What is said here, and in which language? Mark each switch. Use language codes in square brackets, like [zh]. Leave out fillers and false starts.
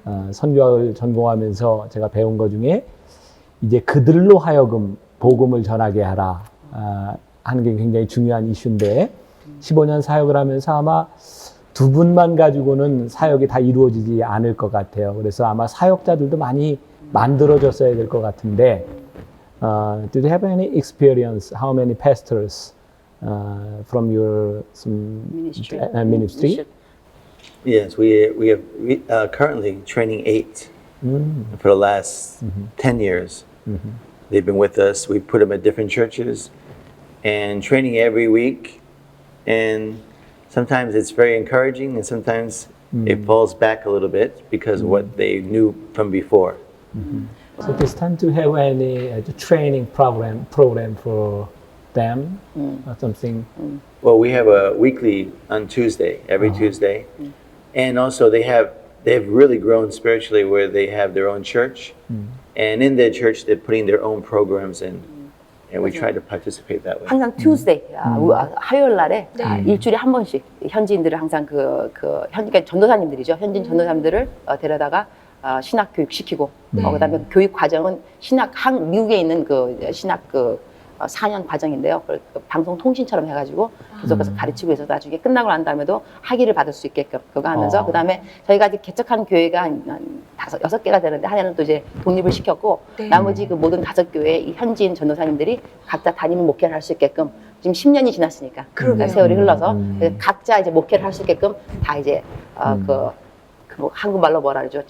[ko] 선교학을 전공하면서 제가 배운 것 중에 이제 그들로 하여금 복음을 전하게 하라 하는 게 굉장히 중요한 이슈인데 15년 사역을 하면서 아마 두 분만 가지고는 사역이 다 이루어지지 않을 것 같아요. 그래서 아마 사역자들도 많이 만들어졌어야 될 것 같은데 [en] Did you have any experience? How many pastors from your ministry? Yes, we have currently training 8 for the last 10 years. They've been with us. We put them at different churches and training every week. And sometimes it's very encouraging and sometimes it falls back a little bit because of what they knew from before. So this time to have any training program for them or something? Well, we have a weekly on Tuesday, every Tuesday. And also they've really grown spiritually where they have their own church. And in their church, they're putting their own programs in. And we try to participate that way. [ko] 항상 Tuesday, 화요일 날에 일주일에 한 번씩 현지인들을 항상 그러니까 전도사님들이죠. 현지인 전도사님들을 데려다가 신학 교육 시키고, 그다음에 교육 과정은 미국에 있는 그 신학 4년 과정인데요. 그걸 방송 통신처럼 해가지고 계속해서 가르치고 해서 나중에 끝나고 난 다음에도 학위를 받을 수 있게끔 그거 하면서 그다음에 저희가 이제 개척한 교회가 한 6개가 되는데 하나는 또 이제 독립을 시켰고 나머지 그 모든 5교회 이 현지인 전도사님들이 각자 담임 목회를 할 수 있게끔 지금 10년이 지났으니까 세월이 흘러서 각자 이제 목회를 할 수 있게끔 다 이제 뭐 한국말로 뭐라 그러죠?